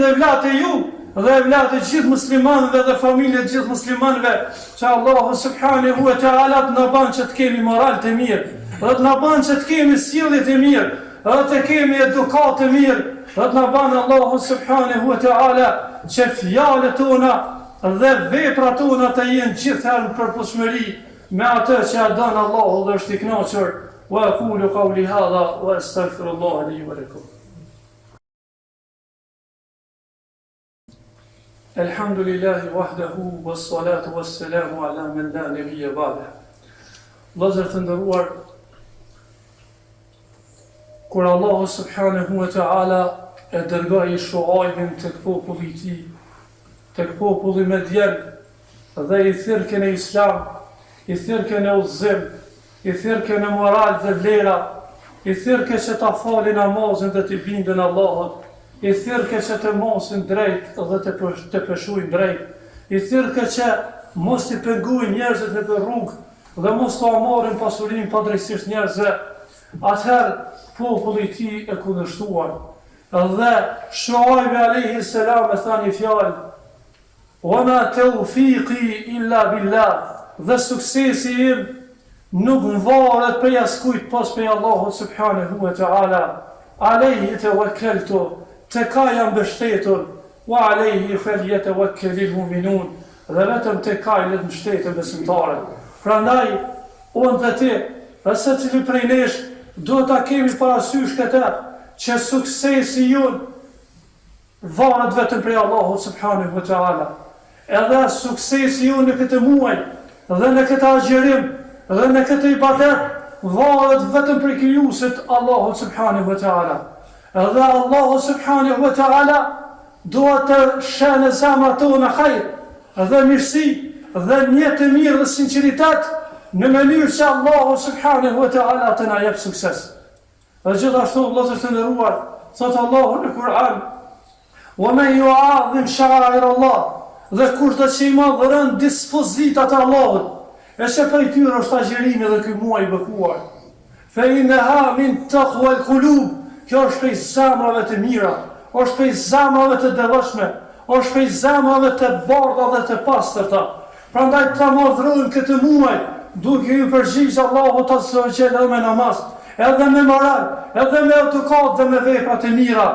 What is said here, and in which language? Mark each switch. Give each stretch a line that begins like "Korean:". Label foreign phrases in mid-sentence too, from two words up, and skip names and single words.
Albanian: dhe evlatë e ju, dhe evlatë e gjithë muslimanëve dhe familjet e gjithë muslimanëve, që
Arabic: الله سبحانه وتعالى
Albanian: të na bën që të kemi moral të mirë, dhe të na bën që të kemi sjellje të mirë, dhe të kemi edukat të mirë, dhe të na bën
Arabic: الله سبحانه وتعالى
Albanian: që fjalët tona dhe veprat tona të jenë gjithherë në përputhshmëri me atë që don Allahu dhe është i kënaqur.
Arabic: وأقول قولي هذا وأستغفر الله لي ولكم. الحمد لله وحده والصلاة والسلام على من لا نبي بعده.
Albanian: Vëllezër të nderuar, kur
Arabic: الله سبحانه وتعالى
Albanian: e dërgoi Shuaibin tek populli i tij, tek populli Medjen, dhe i thirrken e Islam, i thirrken e udhëzim, i thirrken e moral dhe vlera, i thirrken që ta falin namazin dhe të bindën Allahut, i thirrken që të mosin drejt dhe të peshojnë drejt, i thirrken që mos t'i pengojnë njerëzit në rrugë dhe mos t'u marrin pasurinë padrejtisht njerëzve. Atëherë populli i tij e kundërshtuan. Dhe Shuaibi alayhi salam e tha një fjalë:
Arabic: "وما توفيقي إلا بالله."
Albanian: Dhe suksesi im nuk varet prej askujt pas prej Allahut
Arabic: سبحانه وتعالى. عليه توكلت,
Albanian: tek ai jam mbështetur,
Arabic: وعليه فليتوكل المؤمنون.
Albanian: Dhe vetëm tek ai le të mbështeten besimtarët. Prandaj unë dhe ti, ose cili prej nesh, do ta kemi parasysh këtë, që suksesi jon varet vetëm prej Allahut
Arabic: سبحانه وتعالى.
Albanian: Edhe suksesi jon në këtë muaj, dhe në këtë agjerim, dhe në këtë ibadet, varet vetëm prej krijuesit Allahut
Arabic: سبحانه وتعالى.
Albanian: Edhe
Arabic: الله سبحانه وتعالى
Albanian: do të shënë zemrat tona hajr, dhe mirësi, dhe një të mirë dhe sinqeritet, në mënyrë që
Arabic: الله سبحانه وتعالى
Albanian: të na jep sukses. Dhe gjithashtu, vëllezër të nderuar, thot Allahu në Kur'an:
Arabic: "ومن يعظم شعائر الله",
Albanian: dhe kushdo që i madhëron dispozitat e Allahut, e që prej tyre është agjerimi dhe ky muaj i bekuar.
Arabic: فإنها من تقوى القلوب,
Albanian: kjo është prej zemrave të mira, është prej zemrave të devotshme, është prej zemrave të bardha dhe të pastërta. Prandaj ta madhrojmë këtë muaj, duke ju përgjigjë Allahut
Arabic: عز وجل
Albanian: me namaz, edhe me moral, edhe me edukat dhe me veprat e mira.